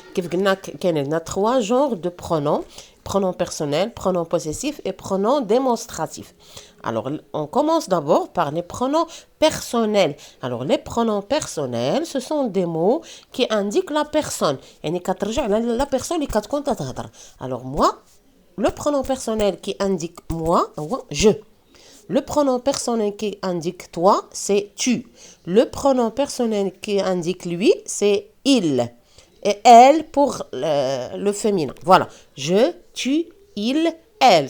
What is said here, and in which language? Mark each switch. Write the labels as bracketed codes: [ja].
[fr] Il y a trois genres de pronoms: pronom personnel, pronom possessif et pronom démonstratif. Alors, on commence d'abord par les pronoms personnels. Alors, les pronoms personnels, ce sont des mots qui indiquent la personne. [ar] يعني كترجع [fr] la personne [ar] اللي كتكون تتهضر. [fr] Alors, moi, le pronom personnel qui indique moi, je. Le pronom personnel qui indique toi, c'est tu. Le pronom personnel qui indique lui, c'est il. Et elle pour le féminin. Voilà. Je, tu, il, elle.